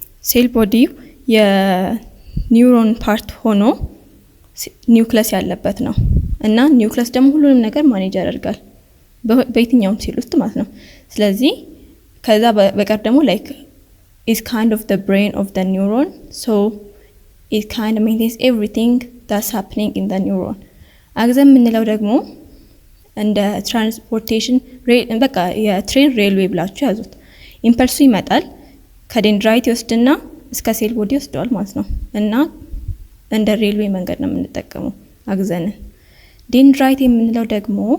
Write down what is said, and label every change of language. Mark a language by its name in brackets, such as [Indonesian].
[Amharic] ሴል ቦዲ የኒውሮን ፓርት ሆኖ ኒውክለስ ያለበት ነው እና ኒውክለስ ደግሞ ሁሉንም ነገር ማኔጅ ያደርጋል በየትኛውም ሴል ውስጥ ማለት ነው። ስለዚህ ከዛ በቀር ደግሞ [English] like is kind of the brain of the neuron, so it kind of maintains everything that's happening in the neuron. [Amharic] አግዘን የምንለው ደግሞ እንደ ትራንስፖርቴሽን በቃ የትሬን ሬልዌይ ብላችሁ ያዙት። ኢምፐልሱ ይመጣል ከዴንድራይት ይወስድና እስከ ሴል ቦዲ ይወስደዋል ማለት ነው። እና እንደ ሬልዌይ መንገድ ነው የምንጠቀመው አግዘንን። ዴንድራይት የምንለው ደግሞ